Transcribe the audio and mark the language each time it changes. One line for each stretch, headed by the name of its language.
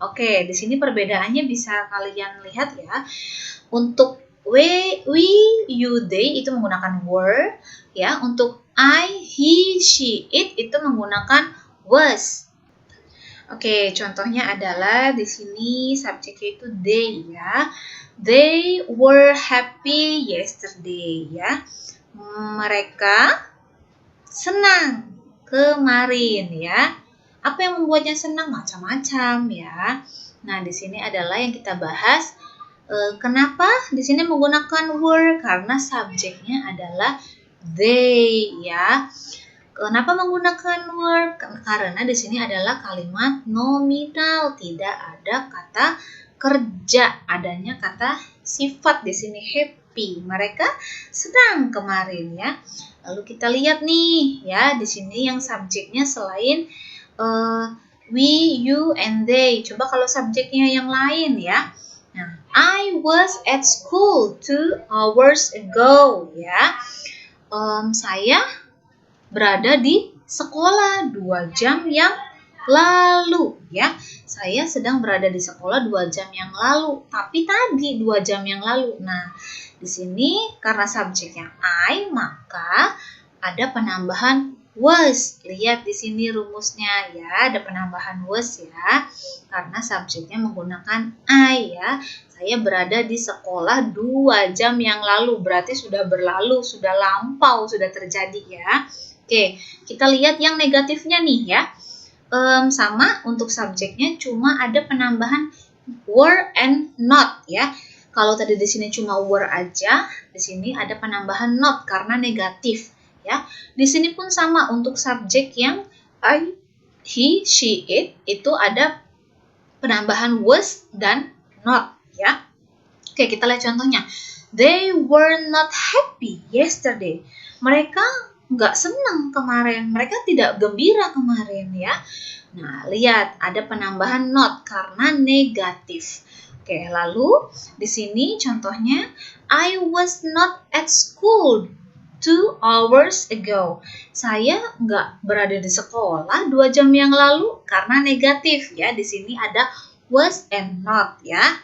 Indonesian: Oke, di sini perbedaannya bisa kalian lihat ya. Untuk we, you, they itu menggunakan were ya. Untuk I, he, she, it itu menggunakan was. Oke, contohnya adalah di sini subjeknya itu they ya.
English: They were happy yesterday ya.
Indonesian: Mereka senang kemarin ya. Apa yang membuatnya senang? Macam-macam ya. Nah, di sini adalah yang kita bahas. Kenapa di sini menggunakan were? Karena subjeknya adalah they ya. Kenapa menggunakan were? Karena di sini adalah kalimat nominal, tidak ada kata kerja, adanya kata sifat di sini happy. Mereka senang kemarin ya. Lalu kita lihat nih ya, di sini yang subjeknya selain we, you, and they. Coba kalau subjeknya yang lain ya.
English: Nah, I was at school 2 hours ago ya.
Indonesian: Saya berada di sekolah 2 jam yang lalu ya. Saya sedang berada di sekolah 2 jam yang lalu, tapi tadi 2 jam yang lalu. Nah, di sini karena subjeknya I, maka ada penambahan was. Lihat di sini rumusnya ya, ada penambahan was ya. Karena subjeknya menggunakan I ya. Saya berada di sekolah 2 jam yang lalu, berarti sudah berlalu, sudah lampau, sudah terjadi ya. Oke, kita lihat yang negatifnya nih ya. Sama untuk subjeknya cuma ada penambahan were and not ya. Kalau tadi di sini cuma were aja, di sini ada penambahan not karena negatif ya. Di sini pun sama untuk subjek yang I, he, she, it itu ada penambahan was dan not ya. Oke, kita lihat contohnya.
English: They were not happy yesterday.
Indonesian: Mereka nggak senang kemarin, mereka tidak gembira kemarin ya. Nah, lihat ada penambahan not karena negatif. Oke, lalu di sini contohnya
English: I was not at school 2 hours ago.
Indonesian: Saya nggak berada di sekolah 2 jam yang lalu karena negatif ya. Di sini ada was and not ya.